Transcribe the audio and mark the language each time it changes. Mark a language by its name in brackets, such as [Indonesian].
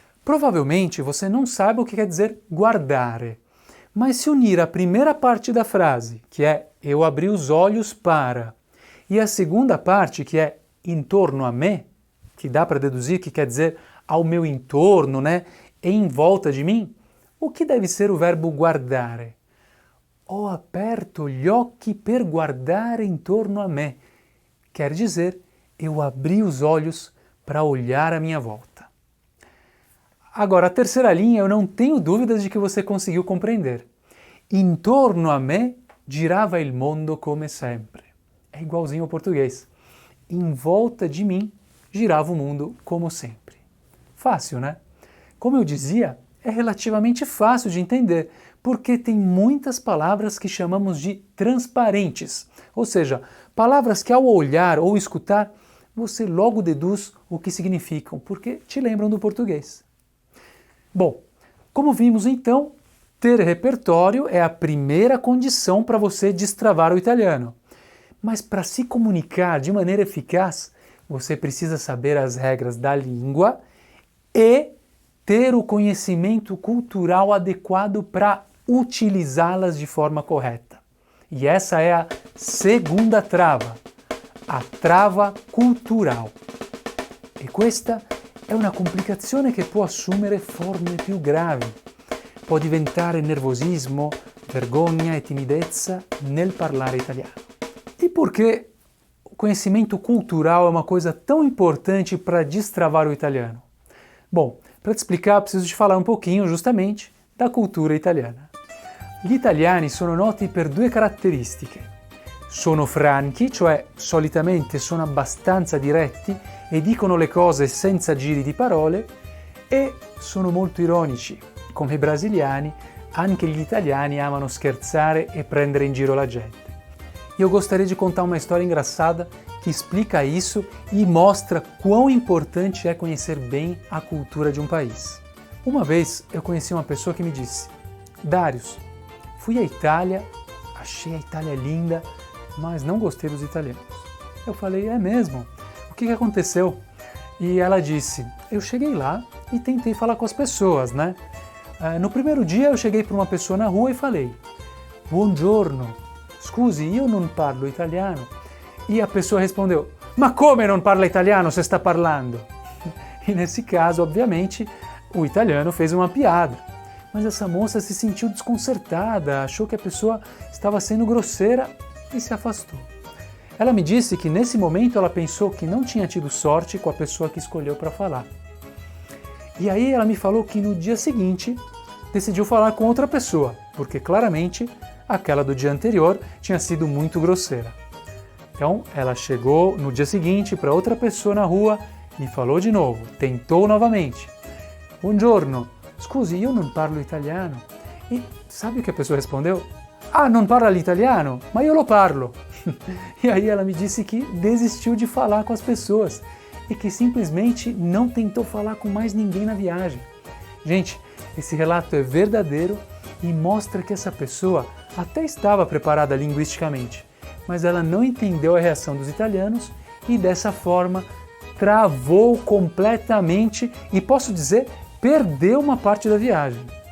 [Portuguese] Provavelmente você não sabe o que quer dizer guardare, mas se unir a primeira parte da frase, que é "eu abri os olhos para", e a segunda parte, que é [Italian] "intorno a me", [Portuguese] que dá para deduzir que quer dizer ao meu entorno, né? Em volta de mim, o que deve ser o verbo guardare? [Italian] Ho aperto gli occhi per guardare intorno a me. [Portuguese] Quer dizer, eu abri os olhos para olhar à minha volta. Agora, a terceira linha eu não tenho dúvidas de que você conseguiu compreender. [Italian] Intorno a me girava il mondo come sempre. [Portuguese] É igualzinho ao português. Em volta de mim girava o mundo como sempre. Fácil, né? Como eu dizia, é relativamente fácil de entender, porque tem muitas palavras que chamamos de transparentes, ou seja, palavras que ao olhar ou escutar, você logo deduz o que significam, porque te lembram do português. Bom, como vimos então, ter repertório é a primeira condição para você destravar o italiano. Mas para se comunicar de maneira eficaz, você precisa saber as regras da língua e ter o conhecimento cultural adequado para utilizá-las de forma correta. E essa é a segunda trava, a trava cultural. [Italian] E questa è una complicazione che può assumere forme più gravi. Può diventare nervosismo, vergogna e timidezza nel parlare italiano. [Portuguese] E por que o conhecimento cultural é uma coisa tão importante para destravar o italiano? Bom, para te explicar, preciso te falar um pouquinho, justamente, da cultura italiana. [Italian] Gli italiani sono noti per due caratteristiche. Sono franchi, cioè solitamente sono abbastanza diretti e dicono le cose senza giri di parole, e sono molto ironici. Come i brasiliani, anche gli italiani amano scherzare e prendere in giro la gente. [Portuguese] E eu gostaria de contar uma história engraçada que explica isso e mostra quão importante é conhecer bem a cultura de um país. Uma vez eu conheci uma pessoa que me disse: Darius, fui à Itália, achei a Itália linda, mas não gostei dos italianos. Eu falei: é mesmo? O que aconteceu? E ela disse: eu cheguei lá e tentei falar com as pessoas, né? No primeiro dia eu cheguei para uma pessoa na rua e falei: [Italian] buongiorno, scusi, io non parlo italiano. [Portuguese] E a pessoa respondeu: [Italian] ma come non parla italiano se sta parlando? [Portuguese] E nesse caso, obviamente, o italiano fez uma piada. Mas essa moça se sentiu desconcertada, achou que a pessoa estava sendo grosseira e se afastou. Ela me disse que nesse momento ela pensou que não tinha tido sorte com a pessoa que escolheu para falar. E aí ela me falou que no dia seguinte decidiu falar com outra pessoa, porque claramente aquela do dia anterior tinha sido muito grosseira. Então ela chegou no dia seguinte para outra pessoa na rua e falou de novo, tentou novamente. [Italian] Buongiorno, scusi, io non parlo italiano. [Portuguese] E sabe o que a pessoa respondeu? [Italian] Ah, non parla l'italiano? Ma io lo parlo. [Portuguese] E aí ela me disse que desistiu de falar com as pessoas e que simplesmente não tentou falar com mais ninguém na viagem. Gente, esse relato é verdadeiro e mostra que essa pessoa até estava preparada linguisticamente, mas ela não entendeu a reação dos italianos e dessa forma travou completamente e, posso dizer, perdeu uma parte da viagem.